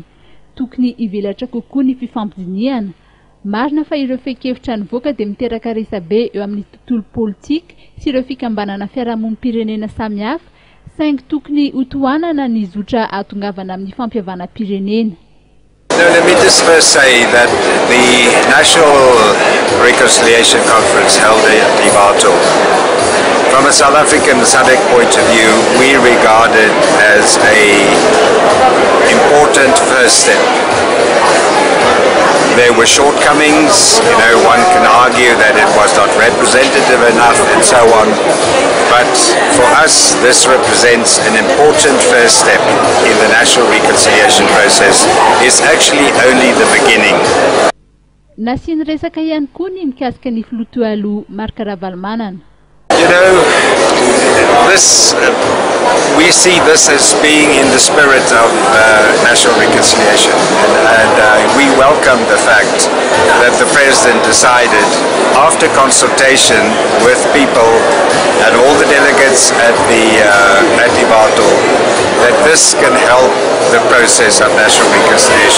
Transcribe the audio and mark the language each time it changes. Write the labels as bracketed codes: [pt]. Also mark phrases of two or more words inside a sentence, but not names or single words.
[mg] Tokony hivelatra kokoa ny fifampidiniana. Marina fa ireo fehi-kevitra nivoaka dia miteraka resabe eo amin'ny tontolo politika sy ireo fikambanana fiarahamonim-pirenena samihafa, saingy tokony hotohanana ny zotra ahatongavana amin'ny fampihavana-pirenena. [en] Let me just first say that the National Reconciliation Conference held at Ivato, from a South African SADC point of view, we regard it as an important first step. There were shortcomings, one can argue that it was not representative enough and so on, but for us this represents an important first step in the national reconciliation process. It's actually only the beginning. [mg] Nasiany resaka ihany koa ny mikasika ny filoha aloha Marc Ravalomanana. [en] We see this as being in the spirit of national reconciliation, and we welcome the fact that the President decided, after consultation with people and all the delegates at Ivato, that this can help the process of national reconciliation.